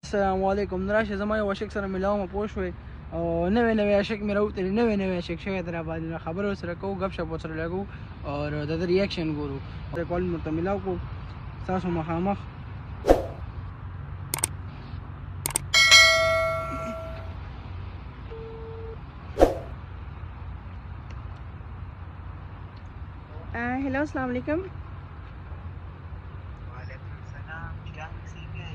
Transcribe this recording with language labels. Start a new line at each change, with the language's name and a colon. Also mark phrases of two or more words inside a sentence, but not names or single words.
Arabic: السلام علیکم.
Pashto: راشه زما یو عاشق سره ملاومه پوه شوې او نوی عاشق مې راوتلی نوی عاشق شوی دی راباندې خبرې ورسره کوو گپ شپ ورسره لګو او د ده ریاکشن ګورو کال مې ورته ملاو کړو ستاسو مخامخ
Arabic: हेलो السلام عليكم. وعليكم السلام.
Urdu: کیا سی ہے?